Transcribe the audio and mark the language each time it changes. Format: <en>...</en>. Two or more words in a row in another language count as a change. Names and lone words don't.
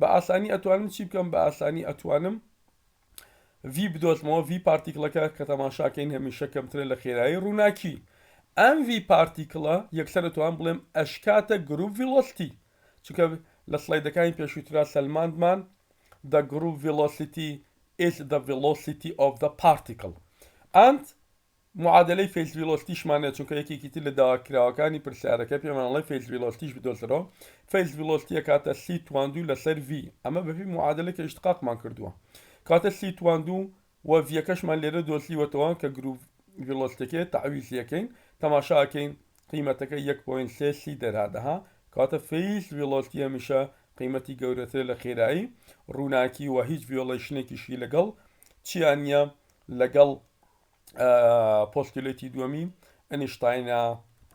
<ckb>ئاسانی ئەتوانم چی بکەم بە ئاسانی ئەتوانم ڤی بدۆزمەوە ڤی پارتیکلەکە کە تەماشاکەین هەمیشە کەمترە لە خێرایی ڕووناکی ئەم ڤی پارتیکڵە یەکسەر دەتوان بڵێم ئەشکاتە</ckb> <en>group velocity</en> <ckb>چونکە لە سلایدەکانی پێشووترا سەلماندمان</ckb> <en>the group velocity is the velocity of the particle and</en> <ckb>معادلەی فیز ڤیلۆسیتیشمانێت چونکە یەکێکی تر لە داواکراوەکانی پرسیارەکە پێمانڵی</ckb> <en>phase velocity</en> <ckb>بدۆزرەوە</ckb> <en>phase velocity</en> <ckb>کاتە سی تواندوو لەسەر ڤی ئەمە بەپی معادلەکە ئیشتقاقمان کردووە کاتە سی تواندوو و ڤیەکەشمان لێرە دۆزیوەتەوە کە</ckb> <en>group velocity</en> <ckb>تەعویزیەکەین تەماشاکەین قیمەتەکە 1.3 سی دەرادەها کاتە</ckb> <en>phase velocity</en> <ckb>هەمیشە قیمەتی گەورەتر لە خێرایی ڕووناکی و هیچ ڤیۆڵیشنێکیشی لەگەڵ چیان نییە لەگەڵ پۆستیلێتی دووەمی ئەنیشتاینە</ckb>